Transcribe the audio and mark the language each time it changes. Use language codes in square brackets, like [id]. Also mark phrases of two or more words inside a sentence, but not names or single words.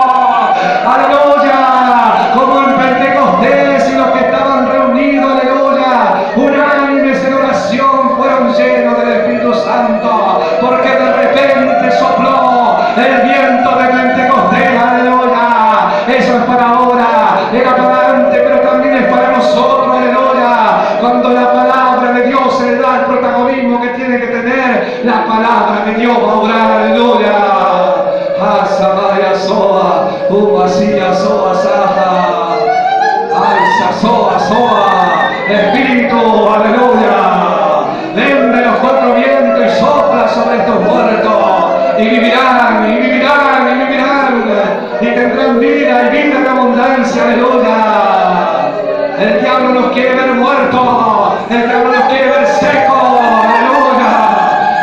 [es] Aleluya, como en Pentecostés y los que estaban reunidos, aleluya, unánimes en oración, fueron llenos del Espíritu Santo, porque de repente sopló el viento de Pentecostés, aleluya. Eso es para ahora, era para antes, pero también es para nosotros, aleluya. Cuando la palabra de Dios se le da el protagonismo que tiene que tener, la palabra de Dios va a obrar, aleluya. Asabaya soa, uvasia soa saja, alza soa soa, Espíritu, aleluya. Ven de los cuatro vientos y sopla sobre estos muertos, y vivirán, y vivirán, y vivirán, y tendrán vida, y vida en abundancia, aleluya. El diablo nos quiere ver muertos, el diablo nos quiere ver secos, aleluya.